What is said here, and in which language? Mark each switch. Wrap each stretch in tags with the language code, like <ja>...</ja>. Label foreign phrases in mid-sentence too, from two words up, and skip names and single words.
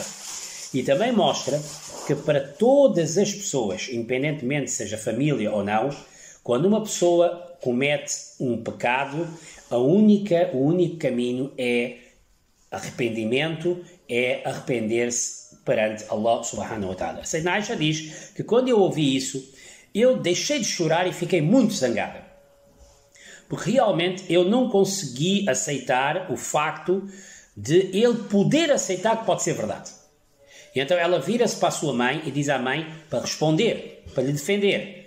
<pt>E também mostra que para todas as pessoas, independentemente seja família ou não, quando uma pessoa comete um pecado, o único caminho é arrependimento, é arrepender-se perante Allah</pt> <ar>سبحانه وتعالى.</ar> <pt>Sayyidina Aisha diz que quando eu ouvi isso, eu deixei de chorar e fiquei muito zangada. Porque realmente eu não consegui aceitar o facto de ele poder aceitar que pode ser verdade. E então ela vira-se para a sua mãe e diz à mãe para responder, para lhe defender.</pt>